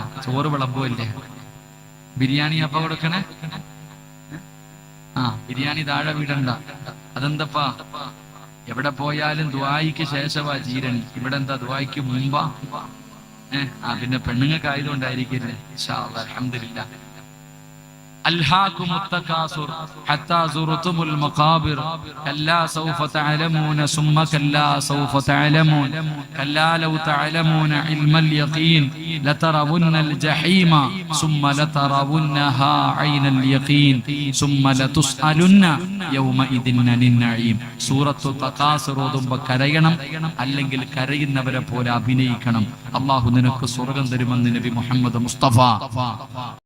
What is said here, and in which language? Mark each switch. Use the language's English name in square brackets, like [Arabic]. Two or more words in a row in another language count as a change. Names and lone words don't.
[Malayalam] ചോറ് വിളമ്പുമല്ലേ? ബിരിയാണി അപ്പ കൊടുക്കണേ. ആ, ബിരിയാണി താഴെ വീടണ്ട. അതെന്തപ്പാ? എവിടെ പോയാലും ദുആയ്ക്ക് ശേഷവാ ജീരണി. ഇവിടെ എന്താ ദുആയ്ക്ക് മുമ്പാ? പിന്നെ പെണ്ണുങ്ങൾക്ക് ആയതുകൊണ്ടായിരിക്കില്ലേ? [Arabic] إن شاء الله، الحمد لله. ألهاكم التكاثر حتى زرتم المقابر كلا سوف تعلمون ثم كلا سوف تعلمون كلا لو تعلمون علم اليقين لترون الجحيم ثم لترونها عين اليقين ثم لتسألن يومئذ عن النعيم. [Malayalam] സൂറത്തു തകാസുർ ഓതുമ്പോ കരയണം, അല്ലെങ്കിൽ കരയുന്നവരെ പോലെ അഭിനയിക്കണം. അല്ലാഹു നിനക്ക് സ്വർഗ്ഗം തരുമെന്ന് നബി മുഹമ്മദ് മുസ്തഫ.